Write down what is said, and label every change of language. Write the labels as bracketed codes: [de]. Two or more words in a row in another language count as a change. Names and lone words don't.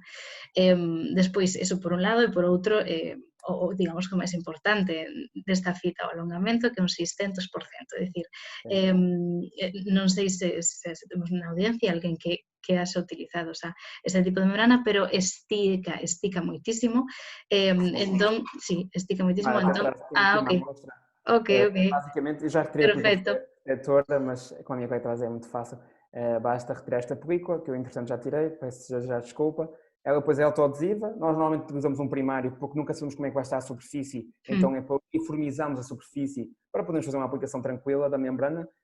[gl] Despois, eso por un lado, e por outro, o digamos que o máis importante desta fita, o alongamento, que é un 600%, é dicir, non sei se temos na audiencia alguén que haxa utilizado ese tipo de membrana, pero estica moitísimo, entón, sí, estica moitísimo, [pt] Até [gl] entón, [pt] traz aqui uma [gl] ok, [pt] amostra. [gl] ok, ok, [pt] Basicamente, eu já retirei a película [gl] perfecto. [pt] protetora, mas com a minha colega trazer é muito fácil. Basta retirar esta película, que eu entretanto já tirei, peço já desculpa. Ela depois é autoadesiva. Nós normalmente utilizamos um primário porque nunca sabemos como é que vai estar a superfície, então é para uniformizarmos a superfície para podermos fazer uma aplicação tranquila da membrana.